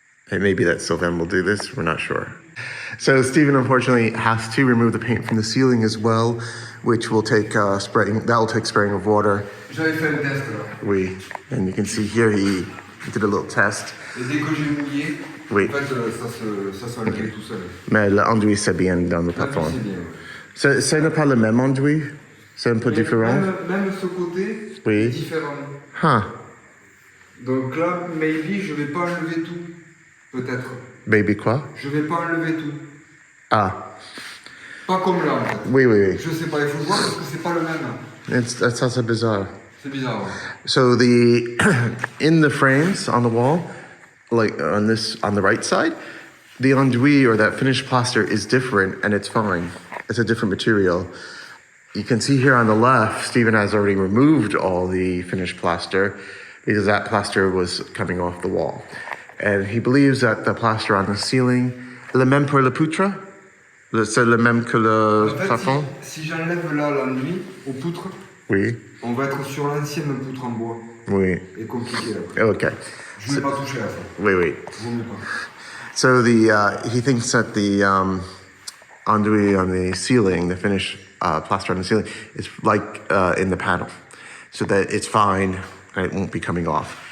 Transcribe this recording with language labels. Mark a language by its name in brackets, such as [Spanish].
[English] It may be that Sylvain will do this. We're not sure. So Stephen unfortunately has to remove the paint from the ceiling as well, which will take spraying. That will take spraying of water. [French] J'avais fait un test là. [English] Oui, and you can see here he did a little test. [French] Et dès que j'ai mouillé, Oui. en fait, ça s'enlevait tout seul. Mais l'enduit c'est bien dans le plafond. C'est bien. Ce n'est pas le même enduit. C'est un peu différent. Même ce côté Oui. est différent. Huh. Donc là, maybe, je vais pas enlever tout. Peut-être. Baby quoi? Je vais pas enlever tout. Ah. Pas comme là, en fait. Oui, oui, oui. Je sais pas, il faut voir parce que c'est pas le même. [English] That's also bizarre. [French] C'est bizarre. Ouais. [English] So the in the frames on the wall, like on the right side, the enduit or that finished plaster is different and it's fine. It's a different material. You can see here on the left, Stephen has already removed all the finished plaster because that plaster was coming off the wall. And he believes that the plaster on the ceiling, [French] le même pour le poutre, c'est le même que le En fait, plafond. si j'enlève là l'enduit aux poutres, Oui, on va être sur l'ancienne poutre en bois. oui. Et compliqué après. Okay. Je vais pas toucher à ça. Oui, oui. Vaut mieux pas. [English] So he thinks that the enduit on the ceiling, the finished plaster on the ceiling, is like in the panel, so that it's fine and it won't be coming off.